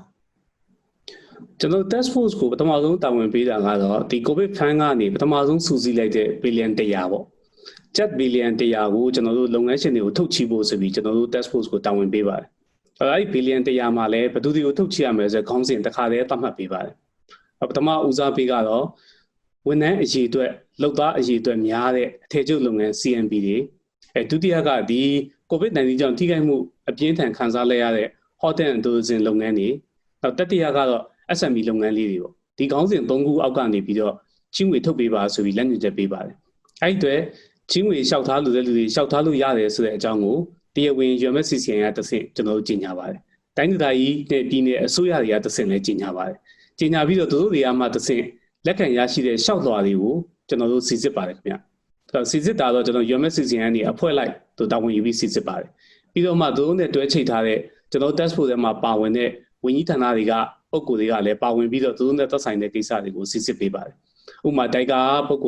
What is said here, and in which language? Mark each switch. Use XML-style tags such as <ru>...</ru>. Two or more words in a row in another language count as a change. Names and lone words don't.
<my>ကျွန်တော်</my> <en>task force</en> <my>ကိုပထမဆုံးတာဝန်ပေးတာကတော့ဒီ</my> <en>COVID fund</en> <my>ကနေပထမဆုံးစုစည်းလိုက်တဲ့ billion 100ပေါ့ကျပ် billion 100ကိုကျွန်တော်တို့လုပ်ငန်းရှင်တွေကိုထုတ်ချီဖို့ဆိုပြီးကျွန်တော်တို့</my> <en>task force</en> <my>ကိုတာဝန်ပေးပါတယ်အဲဒီ billion 100မှာလည်းဘယ်သူတွေကိုထုတ်ချီရမယ်ဆိုခေါင်းစဉ်တစ်ခါတည်းသတ်မှတ်ပေးပါတယ် ပထမဦးစားပေးကတော့ဝန်ထမ်းအရေးအတွက်လုပ်သားအရေးအတွက်များတဲ့အထည်ချုပ်လုပ်ငန်း CMP တွေဒုတိယကဒီ COVID-19 ကြောင့်ထိခိုက်မှုအပြင်းထန်ခံစားလိုက်ရတဲ့</my> <en>hotel and tourism</en> <my>လုပ်ငန်းတွေနောက်တတိယ ကတော့ SME လုပ်ငန်းလေးတွေပေါ့ဒီခေါင်းစဉ်3ခုအောက်ကနေပြီးတော့ချင်းငွေထုတ်ပေးပါဆိုပြီးလက်ညှိုးချက်ပေးပါတယ်အဲ့ဒီအတွက်ချင်းငွေလျှောက်ထားလို့တဲ့လူတွေလျှောက်ထားလို့ရတယ် ဆိုတဲ့အကြောင်းကိုတရားဝင် UMSCCI ကတဆင့်ကျွန်တော်တို့ကြေညာပါတယ်တိုင်းဒေသကြီးနဲ့ပြည်နယ်အစိုးရတွေကတဆင့်လည်းကြေညာပါတယ်ကြေညာပြီးတော့သူတို့တွေကမှတဆင့်လက်ခံရရှိတဲ့လျှောက်လွှာတွေကိုကျွန်တော်တို့စီစစ်ပါတယ်ခင်ဗျစီစစ်တာတော့ကျွန်တော် UMSCCI ကနေအဖွဲ့လိုက်သူတာဝန်ယူပြီးစီစစ်ပါတယ်ပြီးတော့မှသူတို့နဲ့တွဲချိတ်ထားတဲ့ကျွန်တော်</my> <en>task force</en> <my>ထဲမှာပါဝင်တဲ့ဝန်ကြီးဌာနတွေကပုဂ္ဂိုလ်တွေကလည်းပါဝင်ပြီးတော့သူတို့နဲ့သက်ဆိုင်တဲ့ကိစ္စတွေကိုစီစစ်ပေးပါတယ်ဥပမာတိုင်ကာပုဂ္ဂိုလ်</my>